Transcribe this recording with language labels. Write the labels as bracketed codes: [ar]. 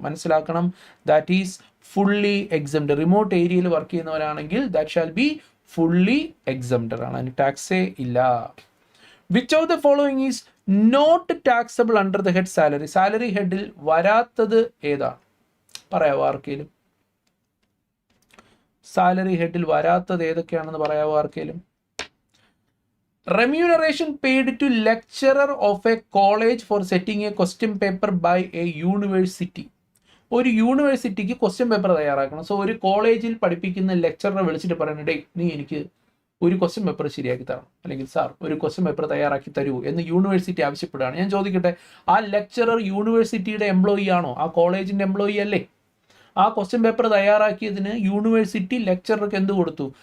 [ml] മനസ്സിലാക്കണം, [en] That is fully exempted. [ml] Remote ഏരിയയിൽ work ചെയ്യുന്നവരാണെങ്കിൽ [en] that shall be fully exempted [ml] ആണ്, അതിന് ടാക്സേ ഇല്ല. [en] Which of the following is not taxable under the head salary? [ml] Salary ഹെഡിൽ വരാത്തത് ഏതാണ്? പറയാവോ ആർക്കെങ്കിലും? സാലറി ഹെഡിൽ വരാത്തത് ഏതൊക്കെയാണെന്ന് പറയാവോ ആർക്കെങ്കിലും? [en] Remuneration paid to lecturer of a college for setting a question paper by a university. [ml] ഒരു യൂണിവേഴ്സിറ്റിക്ക് ക്വസ്റ്റ്യൻ പേപ്പർ തയ്യാറാക്കണം. സോ ഒരു കോളേജിൽ പഠിപ്പിക്കുന്ന ലെക്ചററെ വിളിച്ചിട്ട് പറയണേ, നീ എനിക്ക് ഒരു ക്വസ്റ്റ്യൻ പേപ്പർ ശരിയാക്കി തരണം, അല്ലെങ്കിൽ സാർ ഒരു ക്വസ്റ്റ്യൻ പേപ്പർ തയ്യാറാക്കി തരൂ എന്ന് യൂണിവേഴ്സിറ്റി ആവശ്യപ്പെടുകയാണ്. ഞാൻ ചോദിക്കട്ടെ, ആ ലെക്ചറർ യൂണിവേഴ്സിറ്റിയുടെ എംപ്ലോയി ആണോ? ആ കോളേജിൻ്റെ എംപ്ലോയി അല്ലേ? ആ ക്വസ്റ്റ്യൻ പേപ്പർ തയ്യാറാക്കിയതിന് യൂണിവേഴ്സിറ്റി ലെക്ചറർക്ക് എന്ത് കൊടുത്തു?